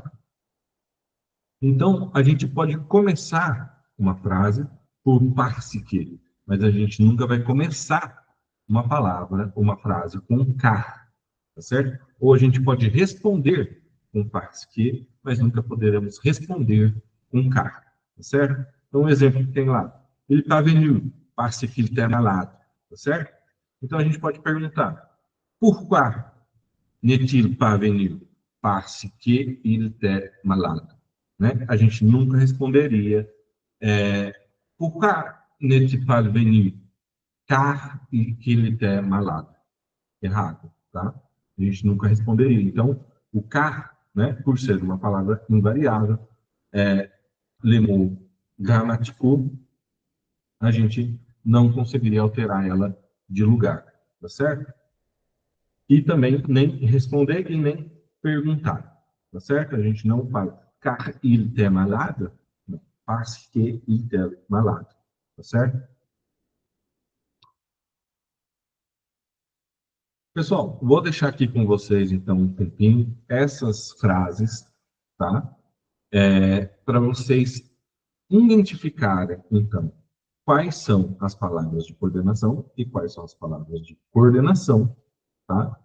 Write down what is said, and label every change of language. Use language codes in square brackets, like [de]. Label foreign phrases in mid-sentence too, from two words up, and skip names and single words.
[pt] Então, a gente pode começar uma frase por participe, mas a gente nunca vai começar uma palavra, uma frase com car, tá certo? Ou a gente pode responder com participe, mas nunca poderemos responder com car, tá certo? Então, um exemplo que tem lá, ele está venu, [fr] parce qu'il était malade, [pt] tá certo? Então, a gente pode perguntar, [fr] pourquoi n'est-il pas venu? Parce qu'il était malade. [pt] Né? A gente nunca responderia [fr] pourquoi n'est-il pas venu? Car qu'il était malade. [pt] Errado, tá? A gente nunca responderia. Então, o car, né, por ser uma palavra invariável, [fr] le mot [pt] gramático, a gente não conseguiria alterar ela de lugar, tá certo? E também nem responder e nem perguntar, tá certo? A gente não fala [fr] car il était malade, [pt] não, [fr] parce que il était malade, [pt] tá certo? Pessoal, vou deixar aqui com vocês, então, um tempinho, essas frases, tá? Para vocês identificarem, então, quais são as palavras de coordenação e quais são as palavras de coordenação, tá?